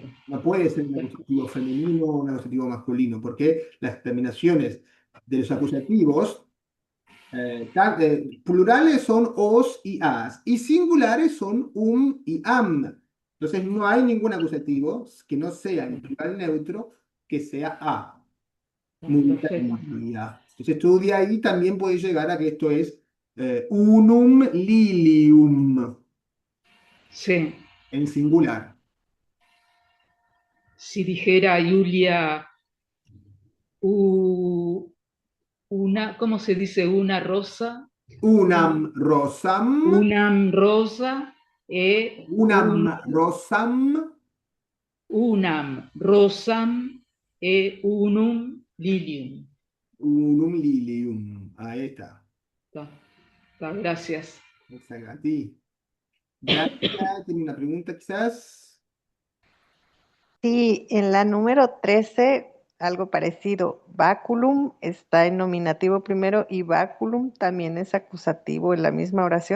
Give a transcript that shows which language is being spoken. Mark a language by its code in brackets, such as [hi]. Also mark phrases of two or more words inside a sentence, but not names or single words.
[es] No puede ser un acusativo femenino o un acusativo masculino, porque las terminaciones de los acusativos plurales son os y as, y singulares son y am. Entonces no hay ningún acusativo que no sea en plural neutro que sea a. Perfecto. Entonces tú de ahí también puedes llegar a que esto es [la] unum lilium [es] Sí, en singular. si dijera Julia, u- ¿cómo se dice? Una rosa, [la] Unam rosam, [es] una rosa e [la] unam rosam, unam rosam e unum lilium. unum lilium. [es] Ahí está. Está, gracias. Exacto. A ti. Gracias. ¿Tiene una pregunta quizás? Sí, en la número 13, algo parecido. Baculum está en nominativo primero y baculum también es acusativo en la misma oración.